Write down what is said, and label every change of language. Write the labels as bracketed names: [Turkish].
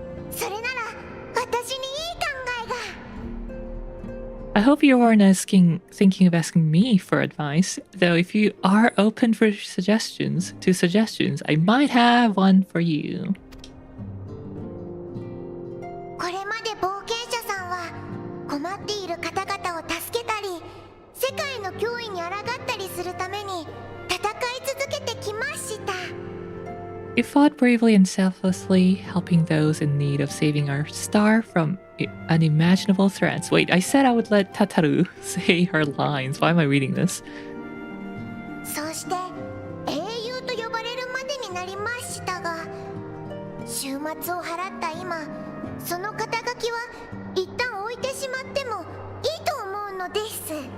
[Japanese] それなら私にいい考えが。 [English] I hope you weren't thinking of asking me for advice, though if you are open for suggestions, I might have one for you. [Japanese] これまで冒険者さんは困っている方々を助けたり、世界の脅威に抗ったりするために戦い続けてきました。 [English] You fought bravely and selflessly, helping those in need of saving our star from unimaginable threats. Wait, I said I would let Tataru say her lines. Why am I reading this? [Japanese] そうして英雄と呼ばれるまでになりましたが、終末を払った今、その肩書きは一旦置いてしまってもいいと思うのです。